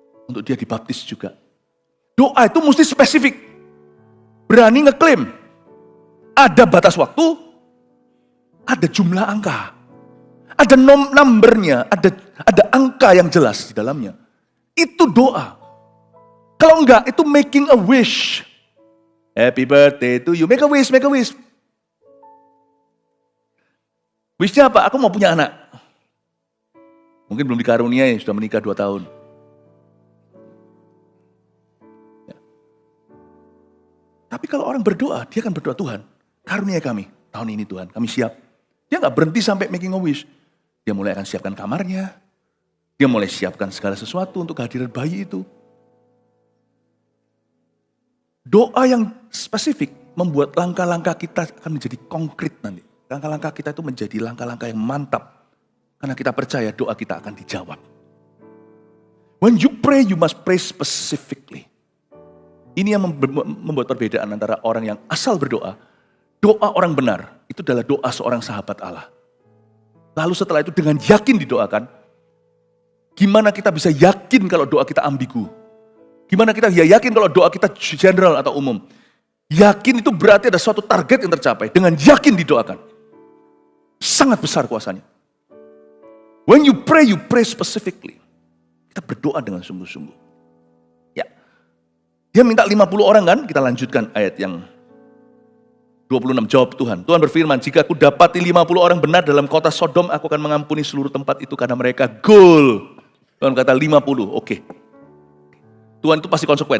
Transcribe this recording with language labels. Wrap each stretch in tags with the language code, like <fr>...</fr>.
<id>Untuk dia dibaptis juga. Doa itu mesti spesifik. Berani ngeklaim. Ada batas waktu, ada jumlah angka. Ada numbernya, ada angka yang jelas di dalamnya. Itu doa. Kalau enggak, itu</id> <en>making a wish. Happy birthday to you. Make a wish, make a wish.</en> <id>Wishnya apa? Aku mau punya anak. Mungkin belum dikaruniai, sudah menikah 2 tahun. Ya. Tapi kalau orang berdoa, dia akan berdoa, Tuhan, karuniai kami tahun ini Tuhan, kami siap. Dia nggak berhenti sampai</id> <en>making a wish.</en> <id>Dia mulai akan siapkan kamarnya. Dia mulai siapkan segala sesuatu untuk kehadiran bayi itu. Doa yang spesifik membuat langkah-langkah kita akan menjadi konkret nanti. Langkah-langkah kita itu menjadi langkah-langkah yang mantap. Karena kita percaya doa kita akan dijawab.</id> <en>When you pray, you must pray specifically.</en> <id>Ini yang membuat perbedaan antara orang yang asal berdoa. Doa orang benar, itu adalah doa seorang sahabat Allah. Lalu setelah itu dengan yakin didoakan. Gimana kita bisa yakin kalau doa kita ambigu? Gimana kita yakin kalau doa kita general atau umum? Yakin itu berarti ada suatu target yang tercapai. Dengan yakin didoakan. Sangat besar kuasanya.</id> <en>When you pray specifically.</en> <id>Kita berdoa dengan sungguh-sungguh. Ya. Dia minta 50 orang kan? Kita lanjutkan ayat yang 26. Jawab Tuhan. Tuhan berfirman, jika aku dapati 50 orang benar dalam kota Sodom, aku akan mengampuni seluruh tempat itu karena mereka goal. Tuhan kata 50, oke. Tuhan itu pasti konsekuen.</id>